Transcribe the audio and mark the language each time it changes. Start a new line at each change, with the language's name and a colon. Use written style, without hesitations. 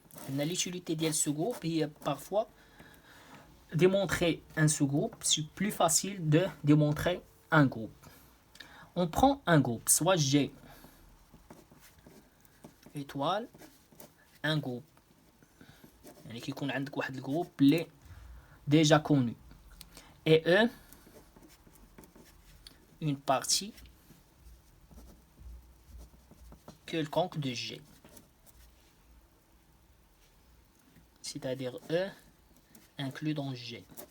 French: L'utilité de sous-groupe est parfois démontrer un sous-groupe, c'est plus facile de démontrer un groupe. On prend un groupe, soit G étoile, un groupe.
Arabic: يعني كيكون عندك واحد الجروب اللي
French: déjà connu. Et E, une partie quelconque de G. C'est-à-dire E inclus dans G.